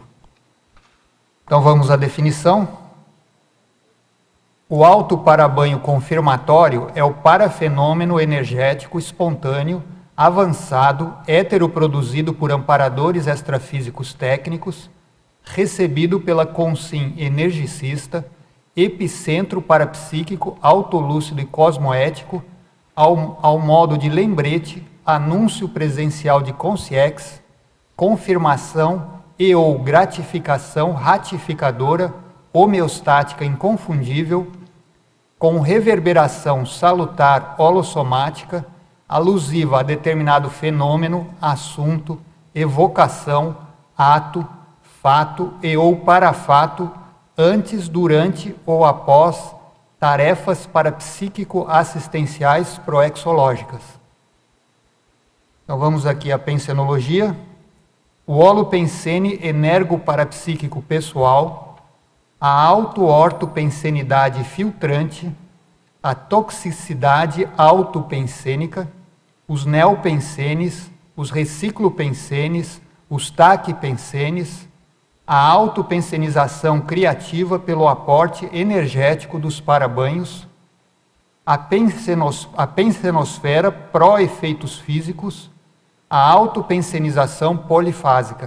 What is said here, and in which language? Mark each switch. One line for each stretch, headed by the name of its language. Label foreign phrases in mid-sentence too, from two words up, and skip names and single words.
Portuguese: Então vamos à definição. O auto para banho confirmatório é o parafenômeno energético espontâneo, avançado, heteroproduzido por amparadores extrafísicos técnicos, recebido pela consim energicista, epicentro parapsíquico, autolúcido e cosmoético, ao modo de lembrete, anúncio presencial de consciex, confirmação e ou gratificação ratificadora, homeostática inconfundível, com reverberação salutar holossomática, alusiva a determinado fenômeno, assunto, evocação, ato, fato e ou parafato, antes, durante ou após tarefas parapsíquico-assistenciais proexológicas. Então vamos aqui à pensenologia. O holopensene energo-parapsíquico pessoal, a auto-ortopensenidade filtrante, a toxicidade autopensênica, os neopensenes, os reciclopensenes, os taquipensenes, a autopensenização criativa pelo aporte energético dos parabanhos, a pensenosfera pró-efeitos físicos, a autopensenização polifásica.